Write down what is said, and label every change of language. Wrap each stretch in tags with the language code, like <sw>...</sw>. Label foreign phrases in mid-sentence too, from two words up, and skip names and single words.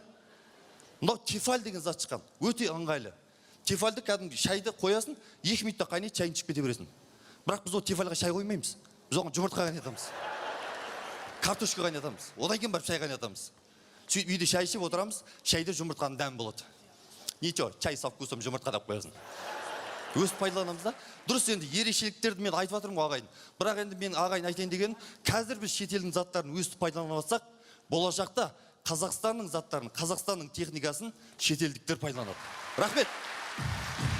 <kk>Мынау тефаль деген зат шыққан, өте ыңғайлы. Тефальді кәдімгі шайды қоясын, 2 минутта қайнайды, шайын ішіп кете бересің. Бірақ біз ол тефальға шай қоймаймыз. Біз оған жұмыртқа қайнатамыз. Картошка қайнатамыз. Одан кейін барып шай қайнатамыз. Сөйтіп үйде шай ішіп отырамыз, шайда жұмыртқаның дәмі болады.</kk> <ru>Ничего, чай со вкусом</ru> <kk>жұмыртқа деп қоясың. Өстіп пайдаланамыз да. Дұрыс, енді ерекшеліктерді мен айтып жатырмын ағайын. Бірақ енді мен ағайын айтайын деген, қазір біз шетелдің заттарын өстіп пайдаланып жатсақ, болашақта Қазақстанның заттарын, Қазақстанның техникасын шетелдіктер пайдаланады. Рахмет.</kk>